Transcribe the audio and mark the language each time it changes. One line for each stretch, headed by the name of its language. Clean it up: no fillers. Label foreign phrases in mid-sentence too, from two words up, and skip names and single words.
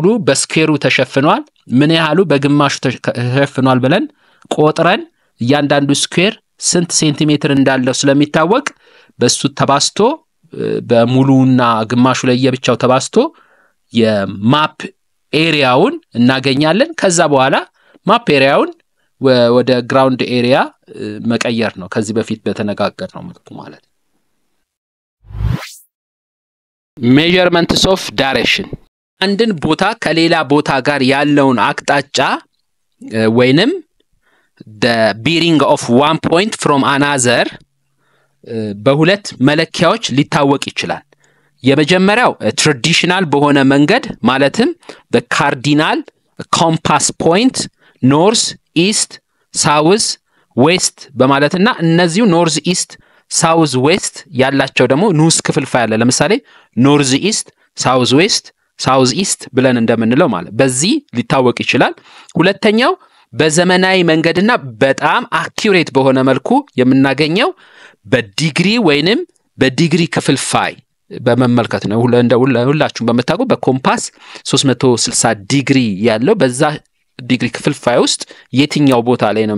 Amharic: በስኩዌሩ ተሸፍኗል ምን ያህሉ በግማሹ ተሸፍኗል ብለን ቆጥረን እያንዳንዱ ስኩዌር ስንት ሴንቲሜትር እንዳለው ስለሚታወቅ በሱ ተባስቶ በሙሉና ግማሹ ላይ የብቻው ተባስቶ
English: map area
Amharic: እናገኛለን። ከዛ በኋላ
English: map area
Amharic: ወደ
English: ground area
Amharic: መቀየር ነው ከዚህ በፊት በተነጋገርነው መልኩ ማለት።
English: measurements of direction
Amharic: አንድን ቦታ ከሌላ ቦታ ጋር ያለውን አቅጣጫ ወይንም
English: the bearing of one point from another
Amharic: በሁለት መለኪያዎች ሊታወቅ ይችላል። የመጀመሪያው ትራዲሽናል በሆነ መንገድ ማለትም
English: the cardinal compass point north east south west
Amharic: በማለትና እነዚሁ north
English: east south west
Amharic: ያላቸው ደግሞ ንዑስ ክፍልፋይ አለ። ለምሳሌ
English: north east south west south east
Amharic: ብለን እንደምንለው ማለት በዚህ ሊታወቅ ይችላል። ሁለተኛው በዘመናዊ መንገድና በጣም አኩሬት በሆነ መልኩ የምናገኘው በዲግሪ ወይንም በዲግሪ ክፍልፋይ በመመልከት ነው። ሁላችሁም በመታቁ በኮምፓስ 360 ዲግሪ ያለው በዛ ዲግሪ ክፍልፋይ ውስጥ የትኛው ቦታ ላይ ነው